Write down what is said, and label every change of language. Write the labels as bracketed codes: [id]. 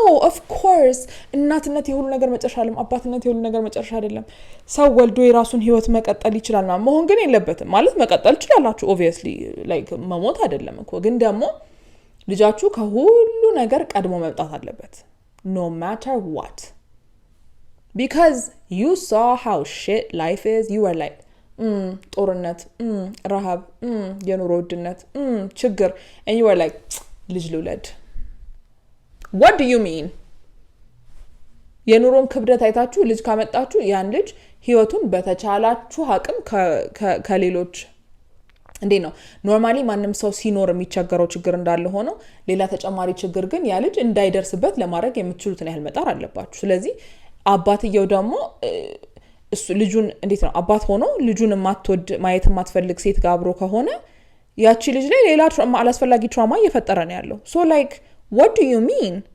[en] of course [am] እናትነት የሁሉ ነገር መጨረሻ አይደለም። አባትነት የሁሉ ነገር መጨረሻ አይደለም። ሰው ወልዶ የራሱን ህይወት መቀጠል ይችላል ማለት መሆን ግን የለበትም ማለት መቀጠል ይችላልላችሁ [en] obviously like [am] መሞት አይደለም እኮ ግን ደግሞ ልጃችሁ ከሁሉ ነገር ቀድሞ መምጣት አለበት [en] no matter what because you saw how shit life is. You were like [am] ጦርነት ረሃብ የኑሮ ውድነት ችግር [en] and you were like [am] ልጅ ልውለድ. [en] What do you mean? [am] የኑሮን ክብደት አይታችሁ ልጅ ካመጣችሁ ያን ልጅ ህይወቱን በተቻላችሁ አቅም ከሌሎች እንዴ ነው ኖርማሊ ማንም ሰው ሲኖር የሚቸገረው ችግር እንዳለ ሆኖ ሌላ ተጨማሪ ችግር ግን ያ ልጅ እንዳይደርስበት ለማድረግ የምትችሉትን ያህል መጣር አለባችሁ። ስለዚህ አባትየው ደግሞ እሱ ልጁን እንዴት ነው አባት ሆኖ ልጁን ማትወድ ማየት ማትፈልግ ሴት ጋር አብሮ ከሆነ ያቺ ልጅ ላይ ሌላ አላስፈላጊ ትራውማ እየፈጠረ ነው ያለው። [en] so like what do you mean?